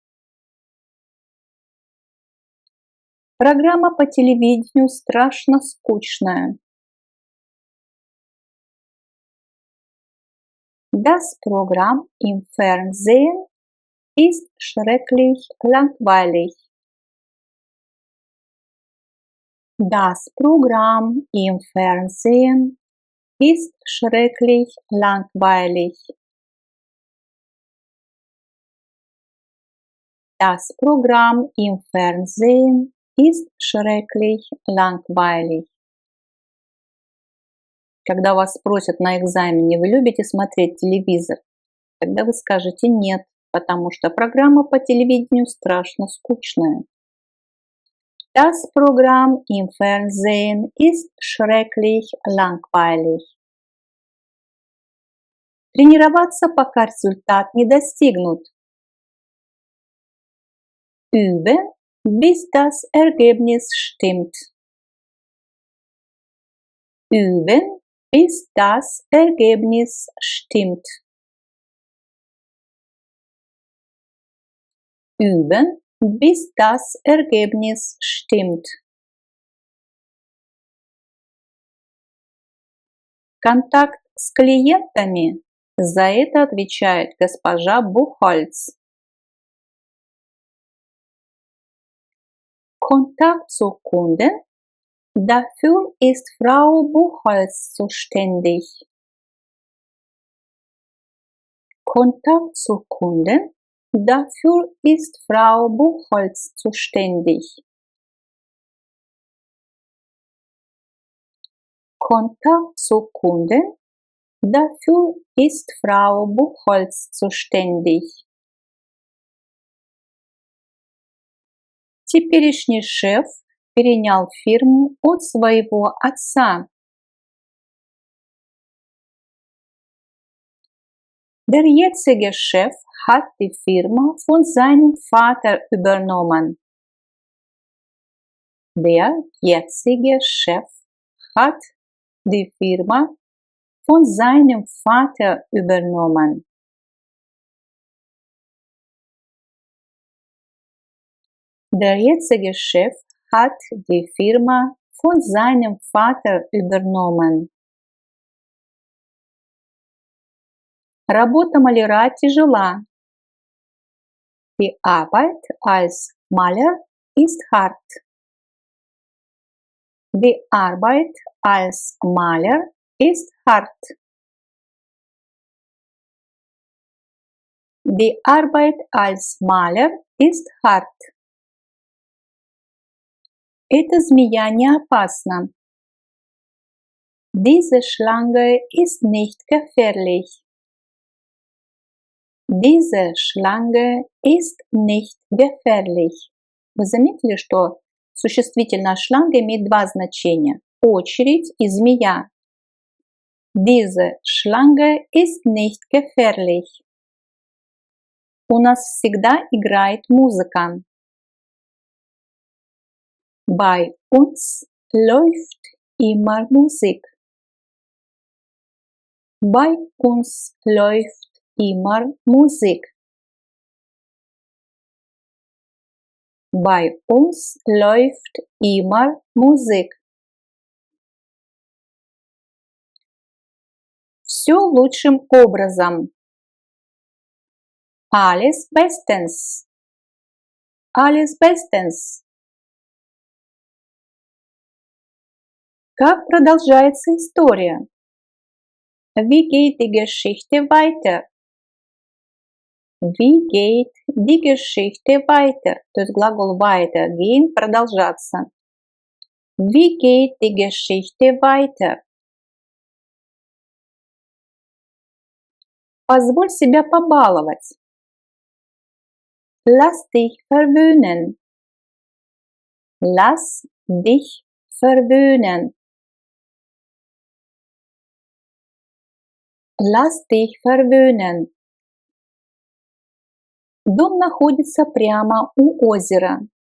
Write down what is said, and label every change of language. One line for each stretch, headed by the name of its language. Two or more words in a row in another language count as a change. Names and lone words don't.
Russian: Программа по телевидению страшно скучная.
German: Das Programm im Fernsehen ist schrecklich langweilig. Das Programm im Fernsehen ist schrecklich langweilig. Das Programm im Fernsehen ist schrecklich langweilig.
Russian: Когда вас спросят на экзамене, вы любите смотреть телевизор, тогда вы скажете нет, потому что программа по телевидению страшно скучная.
German: Das Programm im Fernsehen ist schrecklich langweilig.
Russian: Тренироваться, пока результат не достигнут.
German: Üben, bis das Ergebnis stimmt. Üben, bis das Ergebnis stimmt. Üben, bis das Ergebnis stimmt.
Russian: Контакт с клиентами. За это отвечает госпожа Buchholz.
German: Kontakt zu Kunden. Dafür ist Frau Buchholz zuständig. Kontakt zu Kunden. Dafür ist Frau Buchholz zuständig. Kontakt zu Kunden. Dafür ist Frau Buchholz zuständig.
Russian: Теперешний шеф перенял фирму от своего отца.
German: Der jetzige Chef hat die Firma von seinem Vater übernommen. Der jetzige Chef hat die Firma von seinem Vater übernommen. Der jetzige Chef hat die Firma von seinem Vater übernommen.
Russian: Работа маляра тяжела.
German: Die Arbeit als Maler ist hart. Die Arbeit als Maler ist hart. Die Arbeit als Maler ist hart.
Russian: Эта змея не опасна.
German: Diese Schlange ist nicht gefährlich. Diese Schlange ist nicht gefährlich.
Russian: Вы заметили, что существительное шланга имеет два значения – очередь и змея.
German: Diese Schlange ist nicht gefährlich.
Russian: У нас всегда играет музыка.
German: Bei uns läuft immer Musik. Bei uns läuft immer Musik. Bei uns läuft immer Musik.
Russian: Все лучшим образом.
German: Alles bestens. Alles bestens.
Russian: Как продолжается история?
German: Wie geht die Geschichte weiter? Wie geht die Geschichte weiter?
Russian: То есть глагол weitergehen – продолжаться.
German: Wie geht die Geschichte weiter?
Russian: Позволь себя побаловать.
German: Lass dich verwöhnen. Lass dich verwöhnen. Lass dich verwöhnen.
Russian: Дом находится прямо у озера.